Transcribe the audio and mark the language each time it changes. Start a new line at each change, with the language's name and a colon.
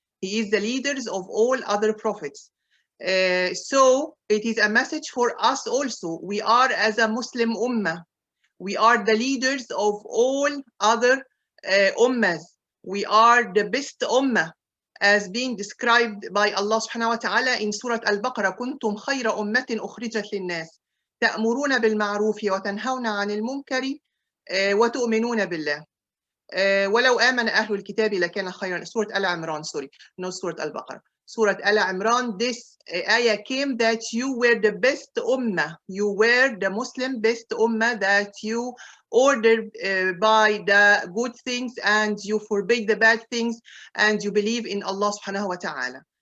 English: He is the leaders of all other prophets. So it is a message for us also. We are as a Muslim ummah. We are the leaders of all other ummahs. We are the best ummah, as being described by Allah subhanahu wa ta'ala in Surah Al-Baqarah.
Arabic: كنتم خير أمة أخرجت للناس تأمرون بالمعروف وتنهون عن المنكر وتؤمنون بالله ولو آمن أهل الكتاب لكان خيرا.
English: Surah Al-Imran, sorry, not Surah Al-Baqarah. Surah Al-Imran, this ayah came that you were the best ummah. You were the Muslim best ummah, that you ordered by the good things and you forbid the bad things and you believe in Allah subhanahu wa ta'ala.